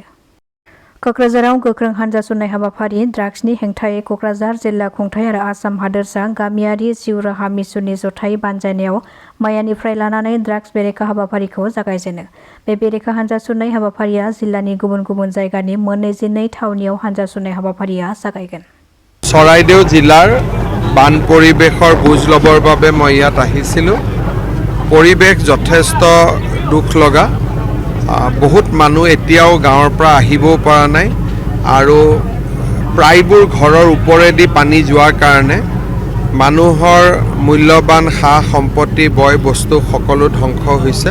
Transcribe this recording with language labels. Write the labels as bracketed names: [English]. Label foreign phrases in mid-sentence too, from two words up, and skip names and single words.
[Bodo] क'क्राझाराव गोख्रों हानजा सुरनाय हाबाफारि, ड्राग्सनि हेंथायै क'क्राझार जिल्ला खुंथाइ आरो आसाम हादोरसा गामियारि जिउ राहा मिसननि जथायै बानजायनायाव मैयानिफ्राय लानानै ड्राग्स बेरेखा हाबाफारिखौ जागायजेनो। बे बेरेखा हानजा सुरनाय हाबाफारिया जिल्लानि गुबुन गुबुन जायगानि 22 थावनियाव हानजा सुरनाय हाबाफारिया जागायगोन। [Assamese] চৰাইদেউ জিলাৰ বান পৰিৱেশৰ বুজ ল'বৰ বাবে মই ইয়াত আহিছিলোঁ। পৰিৱেশ যথেষ্ট দুখ লগা। বহুত মানুহ এতিয়াও গাঁৱৰ পৰা আহিবও পৰা নাই আৰু প্ৰায়বোৰ ঘৰৰ ওপৰেদি পানী যোৱাৰ কাৰণে মানুহৰ মূল্যৱান সা-সম্পত্তি, বয় বস্তু সকলো ধ্বংস হৈছে।